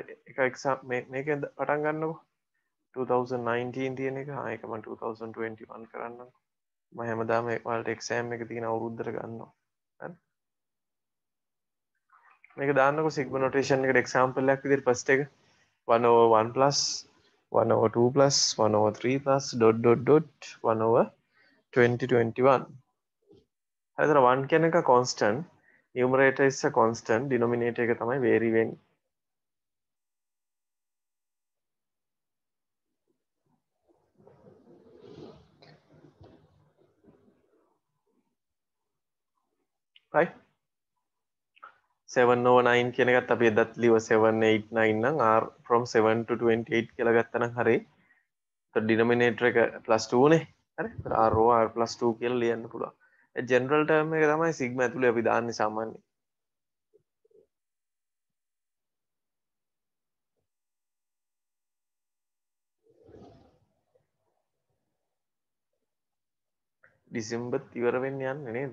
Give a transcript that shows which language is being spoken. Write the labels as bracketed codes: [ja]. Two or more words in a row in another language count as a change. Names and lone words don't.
[si] එක එක්සාම් මේකෙන් පටන් ගන්නකො. 2019 තියෙන එක. ඒක මම 2021 කරන්නම්. මම හැමදාම ඔයාලට එක්සෑම් එක තියෙන අවුරුද්දට ගන්නවා. හරි? මේක දාන්නකො [en] sigma notation [si] එකට එක්සැම්පල් එකක් විදිහට ෆස්ට් එක [en] 1 over 1 plus 1 over 2 plus 1 over 3 plus dot dot dot 1 over 2021. [si] හරිද? 1 කියන එක constant, [en] numerator is a constant, [si] denominator එක තමයි vary වෙන්නේ. right? [en] 7 over 9 [si] කියන එකත් අපි එදත් ලිව 7 8 9 නම් [en] r from 7 to 28 [si] කියලා ගත්තනම් හරි. ඒත් denominator එක +2 නේ. හරි? ඒත් [en] r over r +2 [si] කියලා ලියන්න පුළුවන්. ඒ [en] general term [si] එක තමයි සිග්මා ඇතුලේ අපි දාන්නේ සාමාන්‍යයෙන්. ඩිසෙම්බර් ඉවර වෙන්න යන්නේ නේද?